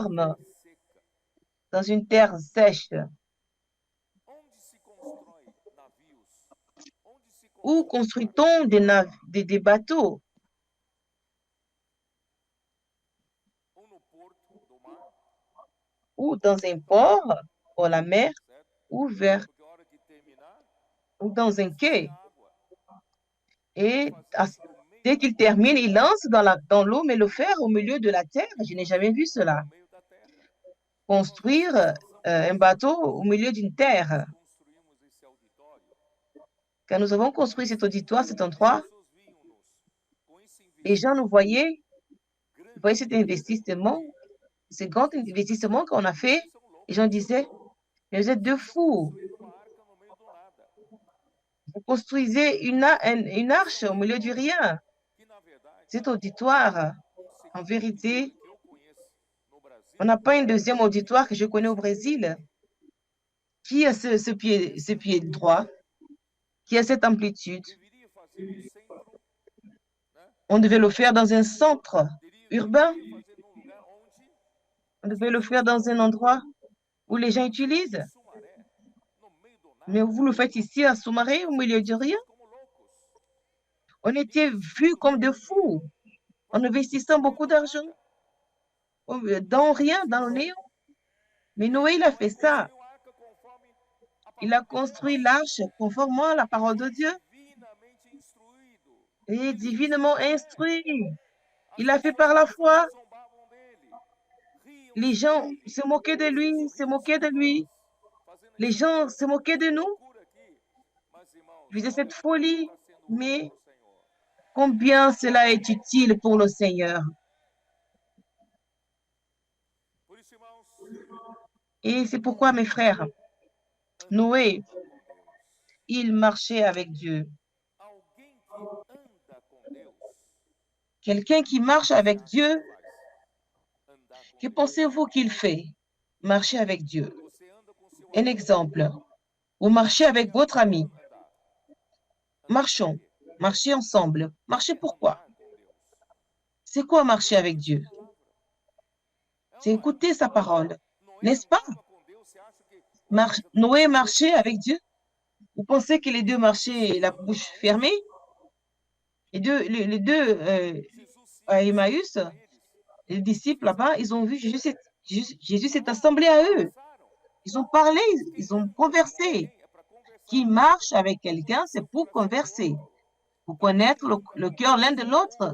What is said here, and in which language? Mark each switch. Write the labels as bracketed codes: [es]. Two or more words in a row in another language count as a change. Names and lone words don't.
[fr] énorme [pt] terra seca. [fr] dans une terre sèche [pt] Onde se constrói navios? Onde se [fr] où [pt] constrói barcos? [fr] construit-on des bateaux [pt] Ou no porto do mar, [fr] ou dans un port, ou la mer, [pt] certo? [fr] ou, vers, [pt] Porque a hora que terminar, [fr] ou dans un [pt] vai [fr] quai. [pt] ferver a água. Vai [fr] Et [pt] fazer isso no meio [fr] dès [pt] da [fr] qu'il [pt] terra. [fr] termine, il lance dans l'eau, mais le faire au milieu de la terre, je n'ai jamais vu cela. [pt] No meio da terra. [fr] Construire [pt] Nós precisamos [fr] un [pt] disso. [fr] bateau au milieu d'une [pt] Quando [fr] terre. [pt] nós construímos esse auditório, [fr] Quand nous avons [pt] nós [fr] construit cet auditoire, cet [pt] as [fr] endroit, [pt] pessoas viam-nos com esse [fr] les gens nous voyaient, voyaient [pt] grande [fr] cet [pt] que nós [fr] investissement, [pt] fizemos [fr] ce grand [pt] aqui. [fr] investissement qu'on a fait. [pt] Vocês são [fr] Les [pt] loucos. [fr] gens disaient, mais vous êtes deux [pt] Vocês estão [fr] fous. [pt] construindo uma arca no meio do nada. [fr] Vous construisez une arche au milieu du rien. [pt] Que na verdade, [fr] Cet auditoire, en [pt] segundo [fr] vérité, [pt] auditório que eu conheço no Brasil, [fr] on n'a pas un deuxième auditoire que je connais au Brésil qui a ce pied droit, qui a cette amplitude. [pt] deveria fazer no centro, né? [fr] On devait le faire dans un centre urbain. [pt] Deveria fazer num lugar onde [fr] On [pt] as [fr] devait le [pt] pessoas [fr] faire dans un endroit où les gens [pt] fazendo aqui [fr] utilisent. [pt] em Sumaré, no meio do [fr] Mais [pt] nada. [fr] vous le faites ici à Soumaré, au [pt] Nós [fr] milieu [pt] éramos [fr] de rien. [pt] vistos como loucos. [fr] On était vus [pt] Investindo [fr] comme des [pt] muito dinheiro [fr] fous en investissant [pt] no meio [fr] beaucoup [pt] do [fr] d'argent [pt] nada. [fr] dans rien, dans le néant. Mais Noé, il a fait ça. [pt] construiu a arca conforme a [fr] Il a [pt] palavra de [fr] construit [pt] Deus. [fr] l'arche conformément à la parole de Dieu. [pt] Divinamente instruído. [fr] Il est [pt] Ele disse [fr] divinement [pt] fé. [fr] instruit. [pt] As [fr] Il a fait par la foi. [pt] pessoas zombavam dele, [fr] Les [pt] riam-se [fr] gens [pt] dele, [fr] se moquaient de [pt] fazia [fr] lui, se [pt] sorrisos [fr] moquaient de [pt] como nós, [fr] lui. [pt] fazendo [fr] Les [pt] esse, [fr] gens se moquaient de [pt] essa [fr] nous, [pt] loucura aqui. Mas, irmãos, [fr] faisaient cette [pt] olha quanto [fr] folie. [pt] está sendo útil [fr] Mais [pt] para o Senhor. [fr] combien cela est utile pour le Seigneur. [pt] Por isso, irmãos, [fr] Et c'est pourquoi, mes frères, [pt] Noé, andava com Deus. [fr] il marchait avec Dieu. [pt] Alguém que anda com Deus, [fr] Quelqu'un qui marche [pt] você [fr] avec [pt] acha [fr] Dieu, [pt] que faz? Andar com [fr] que [pt] Deus. [fr] pensez-vous qu'il fait? Marcher avec Dieu. [pt] Você anda com seu [fr] Un [pt] amigo. [fr] exemple, vous marchez avec [pt] Por que [fr] votre ami. [pt] andar? Andar para [fr] Marchons, [pt] quê? [fr] marchez ensemble. Marchez [pt] É [fr] pourquoi? [pt] andar com Deus. [fr] C'est quoi [pt] É [fr] marcher avec [pt] ouvir [fr] Dieu? [pt] sua palavra. É ou [fr] C'est [pt] não é? [fr] écouter sa parole, [pt] Noé [fr] n'est-ce pas? [pt] andava com Deus. Você acha que olha, já [fr] Noé [pt] tomou [fr] marchait avec Dieu. Vous pensez que les deux marchaient la bouche fermée? Les deux [pt] Jesus [fr] à [pt] ia [fr] Emmaüs, [pt] para eles. [fr] les disciples là-bas, ils ont vu Jésus s'est assemblé à eux. [pt] Conversaram. [fr] Ils ont parlé, [pt] Quem [fr] ils ont [pt] anda com [fr] conversé. [pt] alguém é para [fr] Qui [pt] conversar. [fr] marche avec [pt] Para [fr] quelqu'un, [pt] conhecer [fr] c'est [pt] o [fr] pour [pt] coração do [fr] converser, [pt] outro. [fr] pour [pt] Alguém [fr] connaître [pt] que anda [fr] le [pt] com [fr] cœur l'un [pt] Deus [fr] de l'autre.